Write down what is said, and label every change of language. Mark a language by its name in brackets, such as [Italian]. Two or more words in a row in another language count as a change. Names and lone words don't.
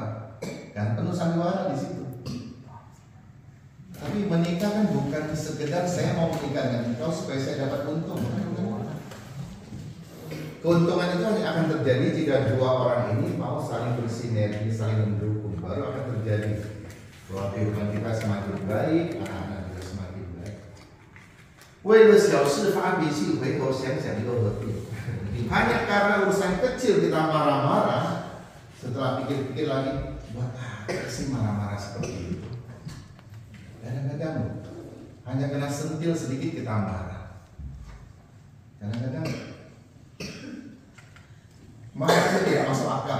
[Indonesian] Kan penuh sandiwara di situ. Tapi menikah kan bukan sekedar saya mau menikah dengan engkau supaya saya dapat untung. Keuntungan itu hanya akan terjadi jika dua orang ini mau saling bersinergi, saling mendukung. Baru akan terjadi bahwa kehidupan kita semakin baik, anak-anak kita semakin baik. [Chinese] 为了小事发脾气，回头想想又何必？ [Indonesian] Hanya karena urusan kecil kita marah-marah, setelah pikir-pikir lagi, buat apa sih marah-marah seperti itu? Kadang-kadang hanya kena sentil sedikit kita marah. Kadang-kadang marahnya tidak masuk akal.